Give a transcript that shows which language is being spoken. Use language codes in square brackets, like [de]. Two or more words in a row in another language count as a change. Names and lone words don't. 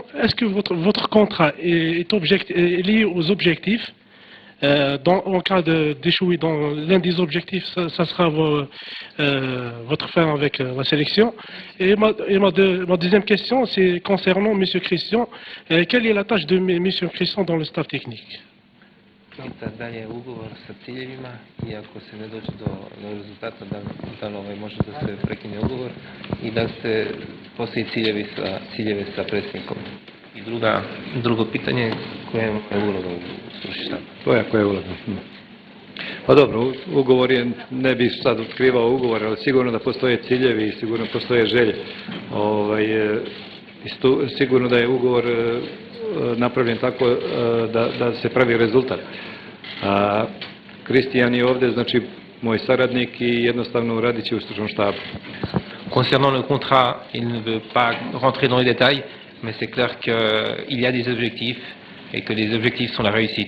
[fr] Est-ce que votre contrat est lié aux objectifs? En cas d'échouer dans l'un des objectifs, ça sera votre fin avec la sélection. Et ma deuxième question, c'est concernant M. Christian. Quelle est la tâche de M. Christian dans le staff technique? [sr] Da li je ugovor sa ciljevima i ako se ne dođe do rezultata, da li može da se prekine ugovor i da se postoji ciljeve sa predsjednikom. I drugo pitanje, koja je uloga u stručni štab? Koja je uloga? Pa dobro, ugovor je, ne bi sad otkrivao ugovor, ali sigurno da postoje ciljevi i sigurno postoje želje. Sigurno da je ugovor napravljen tako da se pravi rezultat. Kristijan je ovdje, znači, moj saradnik i jednostavno radit će u stručnom štabu. [fr] Concernant le contrat, il ne veut pas rentrer dans les détails, mais c'est clair qu'il y a des objectifs et que les objectifs sont la réussite.